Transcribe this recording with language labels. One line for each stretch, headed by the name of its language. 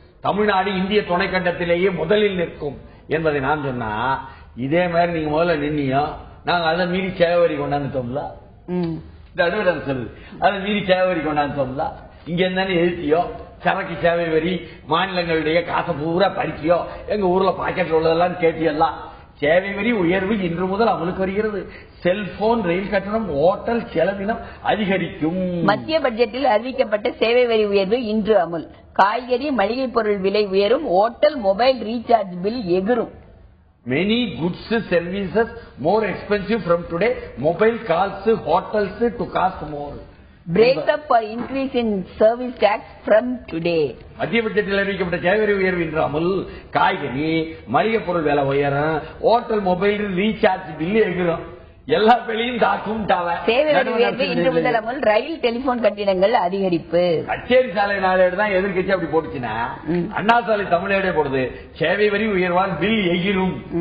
Tamil: தமிழ்நாடு இந்திய துணைக்கண்டத்திலேயே முதலில் நிற்கும் என்பதை நான் சொன்னா, இதே மாதிரி நீங்க முதல்ல நின்னியோ நாங்க அதை மீறி சேவரி கொண்டாந்துட்டோம்ல, இந்த அலுவலகம் சொல்லுது, அதை மீறி சேவரி கொண்டாந்துட்டோம்ல, இங்க இருந்தானே எழுத்தியோ சரக்கு சேவை வரி மாநிலங்களுடைய காசை பூரா பறிச்சியோ எங்க ஊர்ல பாக்கெட்ல உள்ளதெல்லாம் கேட்டியெல்லாம். சேவை வரி உயர்வு இன்று முதல் அமலுக்கு வருகிறது. செல்போன், ரயில் கட்டணம், ஓட்டல் செலவினம் அதிகரிக்கும். மத்திய பட்ஜெட்டில் அறிவிக்கப்பட்ட சேவை வரி உயர்வு இன்று அமல். காய்கறி மளிகை பொருள் விலை உயரும், hotel mobile recharge bill எகிரும்.
English: Many goods services more expensive from today. Mobile calls, hotels to cost more. Break up for increase in service tax from today.
Tamil: மத்திய பட்ஜெட்டில் அறிவிக்கப்பட்ட சேவை வரி உயர்வு இன்று அமல். காய்கறி மளிகை பொருள் விலை உயரும், ஓட்டல் மொபைல் ரீசார்ஜ் பில் எகிரும். எல்லா பேரையும் தாக்கும். சேவை வரி உயர்வு இன்று முதல் அமல். ரயில் டெலிபோன் கட்டிடங்கள் அதிகரிப்பு. கச்சேரி சாலை நாளேடு தான் எதிர்கட்சி அப்படி போட்டுச்சுன்னா, அண்ணா சாலை தமிழேடே போடுது சேவை வரி உயர்வால் பில் எகிரும்.